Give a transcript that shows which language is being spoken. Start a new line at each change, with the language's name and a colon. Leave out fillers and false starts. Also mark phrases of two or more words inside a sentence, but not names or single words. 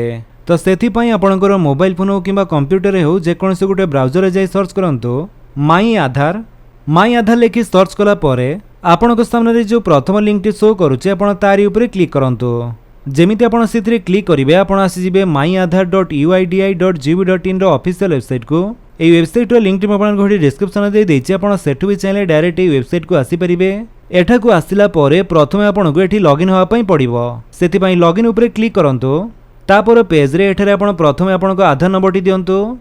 Odia: ତ ସେଥିପାଇଁ ଆପଣଙ୍କର ମୋବାଇଲ ଫୋନ୍ ହେଉ କିମ୍ବା କମ୍ପ୍ୟୁଟରରେ ହେଉ ଯେକୌଣସି ଗୋଟେ ବ୍ରାଉଜରରେ ଯାଇ ସର୍ଚ୍ଚ କରନ୍ତୁ ମାଇ ଆଧାର ଲେଖି ସର୍ଚ୍ଚ କଲା ପରେ ଆପଣଙ୍କ ସାମ୍ନାରେ ଯେଉଁ ପ୍ରଥମ ଲିଙ୍କଟି ଶୋ କରୁଛି ଆପଣ ତାରି ଉପରେ କ୍ଲିକ୍ କରନ୍ତୁ। ଯେମିତି ଆପଣ ସେଥିରେ କ୍ଲିକ୍ କରିବେ ଆପଣ ଆସିଯିବେ myAadhar.uidi.gov.in ର ଅଫିସିଆଲ ୱେବସାଇଟ୍କୁ। ଏଇ ୱେବସାଇଟର ଲିଙ୍କଟି ମୁଁ ଆପଣଙ୍କୁ ଏଠି ଡିସ୍କ୍ରିପ୍ସନରେ ଦେଇଦେଇଛି, ଆପଣ ସେଠୁ ବି ଚାହିଁଲେ ଡାଇରେକ୍ଟ এই ୱେବସାଇଟ୍କୁ ଆସିପାରିବେ। ଏଠାକୁ ଆସିଲା ପରେ ପ୍ରଥମେ ଆପଣଙ୍କୁ ଏଠି ଲଗ୍ଇନ୍ ହେବା ପାଇଁ ପଡ଼ିବ, ସେଥିପାଇଁ ଲଗ୍ଇନ୍ ଉପରେ କ୍ଲିକ୍ କରନ୍ତୁ। ତାପରେ ପେଜ୍ରେ ଏଠାରେ ଆପଣ ପ୍ରଥମେ ଆପଣଙ୍କ ଆଧାର ନମ୍ବରଟି ଦିଅନ୍ତୁ।